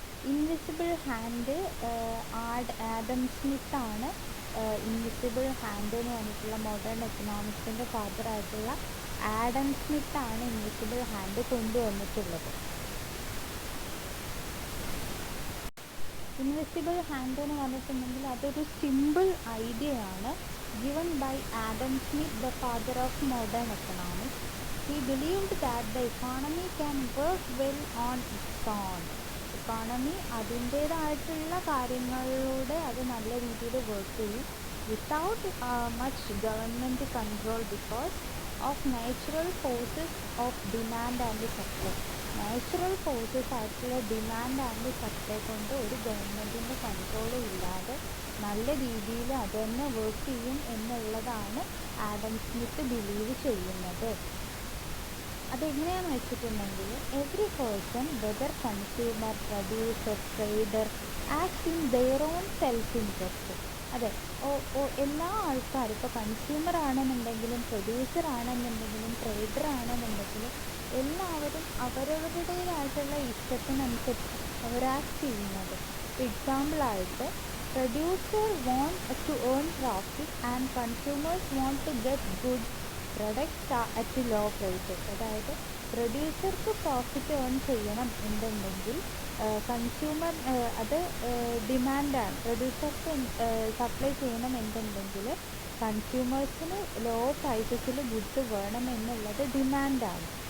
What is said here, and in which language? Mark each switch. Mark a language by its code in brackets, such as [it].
[ml] Invisible hand Adam സ്മിത്താണ് invisible hand എന്ന് പറഞ്ഞിട്ടുള്ള modern എക്കണോമിക്സിൻ്റെ ഫാദറായിട്ടുള്ള Adam സ്മിത്താണ് invisible hand കൊണ്ടുവന്നിട്ടുള്ളത്. ഇൻവിസിബിൾ ഹാൻഡ് എന്ന് പറഞ്ഞിട്ടുണ്ടെങ്കിൽ അതൊരു സിമ്പിൾ ഐഡിയ ആണ്. [en] Given by Adam Smith, the father of modern economics. He believed that the economy can work well on its own. [ml] Economy അതിൻ്റേതായിട്ടുള്ള കാര്യങ്ങളിലൂടെ അത് നല്ല രീതിയിൽ വർക്ക് ചെയ്യും [en] Without much government control because of natural forces of demand and supply. [ml] Natural forces ആയിട്ടുള്ള demand and supply കൊണ്ട് ഒരു ഗവൺമെൻറ്റിൻ്റെ കൺട്രോളും ഇല്ലാതെ നല്ല രീതിയിൽ അത് തന്നെ വർക്ക് ചെയ്യും എന്നുള്ളതാണ് ആഡം സ്മിത്ത് ബിലീവ് ചെയ്യുന്നത്. അതെങ്ങനെയാണെന്ന് വെച്ചിട്ടുണ്ടെങ്കിൽ [en] Every person, whether consumer, producer, trader, act in their own self interest. [ml] അതെ, എല്ലാ ആൾക്കാരും ഇപ്പോൾ കൺസ്യൂമർ ആണെന്നുണ്ടെങ്കിലും പ്രൊഡ്യൂസർ ആണെന്നുണ്ടെങ്കിലും ട്രേഡർ ആണെന്നുണ്ടെങ്കിലും എല്ലാവരും അവരവരുടേതായിട്ടുള്ള ഇഷ്ടത്തിനനുസരിച്ച് അവർ ആക്ട് ചെയ്യുന്നത്. [en] എക്സാമ്പിളായിട്ട് producer want to earn profit and consumers want to get good products at low prices. [ml] അതായത് പ്രൊഡ്യൂസർക്ക് പ്രോഫിറ്റ് ഏൺ ചെയ്യണം എന്നുണ്ടെങ്കിൽ കൺസ്യൂമർ അത് ഡിമാൻഡാണ്. പ്രൊഡ്യൂസർക്ക് സപ്ലൈ ചെയ്യണം എന്നുണ്ടെങ്കിൽ കൺസ്യൂമേഴ്സിന് ലോ പ്രൈസസിൽ ഗുഡ്സ് വേണം എന്നുള്ളത് ഡിമാൻഡാണ്.